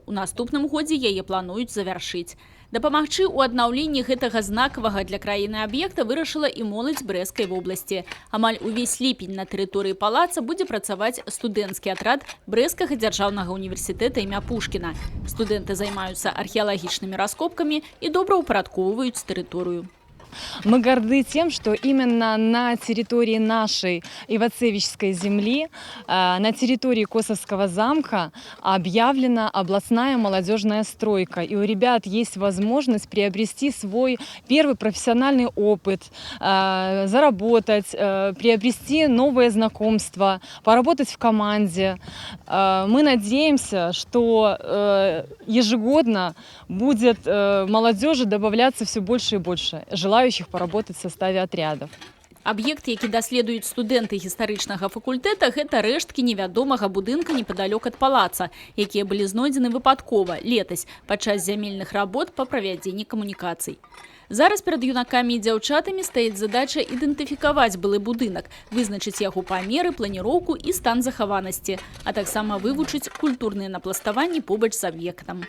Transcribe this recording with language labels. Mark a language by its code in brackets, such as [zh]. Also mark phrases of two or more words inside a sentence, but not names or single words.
[be] У наступным годзе яе плануюць завяршыць. Дапамагчы ў аднаўленні гэтага знакавага для краіны аб'екта вырашыла і моладзь Брэсцкай вобласці. Амаль увесь ліпень на тэрыторыі палаца будзе працаваць студэнцкі атрад Брэсцкага дзяржаўнага універсітэта імя Пушкіна. Студэнты займаюцца археалагічнымі раскопкамі і добраўпарадкоўваюць тэрыторыю. [ru] Мы горды тем, что именно на территории нашей Ивацевичской земли, на территории Косовского замка объявлена областная молодежная стройка. И у ребят есть возможность приобрести свой первый профессиональный опыт, заработать, приобрести новые знакомства, поработать в команде. Мы надеемся, что ежегодно будет молодежи добавляться все больше и больше желающих поработать в составе отрядов. [be] Аб'ект, які даследуюць студэнты гістарычнага факультэта, гэта рэшткі невядомага будынка непадалёк ад палаца, якія былі знойдзены выпадкова летась падчас зямельных работ па правядзенні камунікацый. Зараз перад юнакамі і дзяўчатамі стаіць задача ідэнтыфікаваць былы будынак, вызначыць яго памеры, планіроўку і стан захаванасці, а таксама вывучыць культурныя напластаванні побач з аб'ектам.